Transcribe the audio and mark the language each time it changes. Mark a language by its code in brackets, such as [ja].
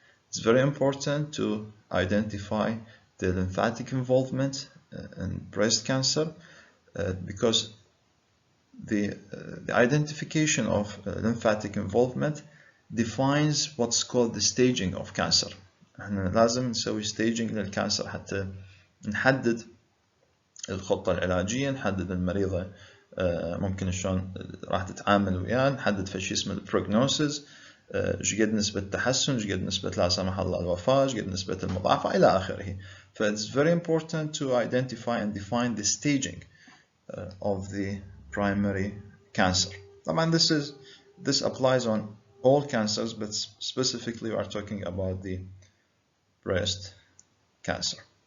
[en] It's very important to identify the lymphatic involvement in breast cancer because the identification of lymphatic involvement defines what's called the staging of cancer. [ar] احنا لازم نسوي staging للكانسر حتى نحدد الخطة العلاجية، نحدد المريضة ممكن شلون راح تتعامل وياه، نحدد فشي اسمه البروجنوسيس، ايش قد نسبة تحسن، ايش قد نسبة لا سمح الله الوفاة، ايش قد نسبة المضاعفة إلى آخره. [en] So it's very important to identify and define the staging of the primary cancer. [ar] طبعا [en] this applies on all cancers, but specifically we are talking about the breast cancer.